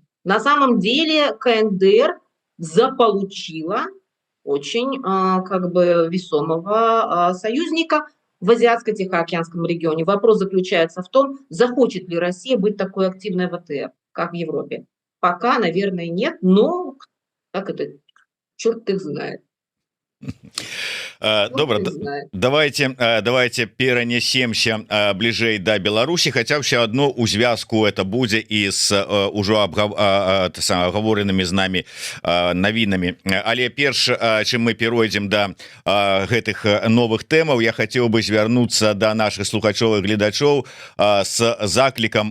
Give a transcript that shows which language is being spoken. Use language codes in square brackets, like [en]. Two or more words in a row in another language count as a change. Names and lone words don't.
[ru] На самом деле КНДР заполучила очень как бы весомого союзника в Азиатско-Тихоокеанском регионе. Вопрос заключается в том, захочет ли Россия быть такой активной в АТФ, как в Европе. Пока, наверное, нет, но как это, черт их знает. [be] Добра, давайте перанесемся бліжэй да Беларусі, хаця ўсё адно у звязку это будзе і з ужо агаворенымі з намі навінамі. Але перш чым мы перайдзем да гэтых новых тэмаў, я хацеў бы звярнуцца да наших слухачоў і гледачоў з заклікам.